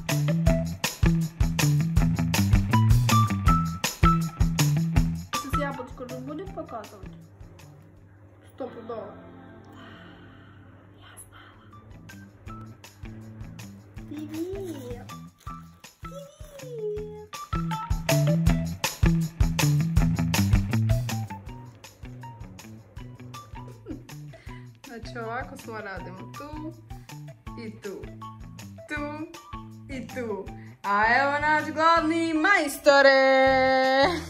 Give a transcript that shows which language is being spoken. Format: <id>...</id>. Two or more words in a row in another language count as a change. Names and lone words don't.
<ru>Сейчас яблочко же будет показывать? Стопудово. Я знала. Привет! Привет!</ru> <sr>Znači ovako smo radimo tu i tu, tu i tu. A evo naš glavni majstore!</sr>